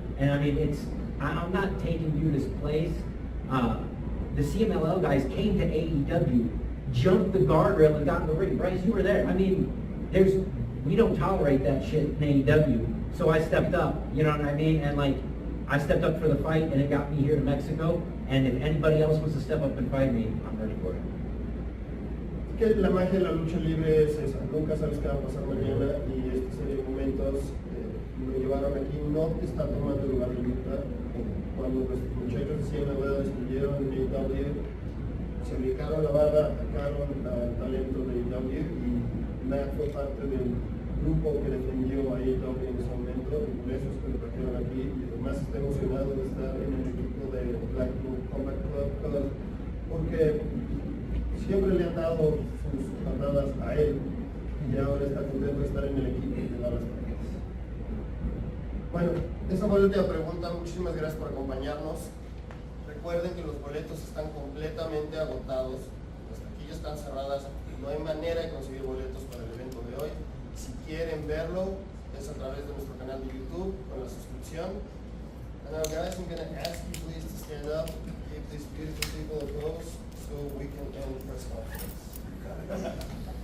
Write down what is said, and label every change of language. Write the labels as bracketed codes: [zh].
[en] And I mean, I'm not taking Buda's place. The CMLL guys came to AEW, jumped the guardrail and got in the ring. Bryce, you were there. I mean, we don't tolerate that shit in AEW. So I stepped up, you know what I mean? And like, I stepped up for the fight, and it got me here to Mexico. And if anybody else wants to step up and fight me, I'm ready for it. [es] Que la magia de la lucha libre es esa, nunca sabes qué va a pasar mañana y esta serie de momentos lo llevaron aquí, no está tomando el lugar de Utah. Cuando los muchachos de CMLL estuvieron en AEW, se ubicaron la barra, atacaron al talento de AEW y Matt fue parte del grupo que defendió a AEW en ese momento y por eso es que lo trajeron aquí y además está emocionado de estar en el equipo de Like y Comparte porque siempre le han dado sus patadas a él y ahora está contento de estar en el equipo y de dar las patadas. Bueno, esa fue la última pregunta. Muchísimas gracias por acompañarnos. Recuerden que los boletos están completamente agotados, las taquillas están cerradas, no hay manera de conseguir boletos para el evento de hoy. Si quieren verlo, es a través de nuestro canal de YouTube con la suscripción. [en] And now guys, I'm going to ask you please to stand up, give these beautiful people a pose so we can end the press conference.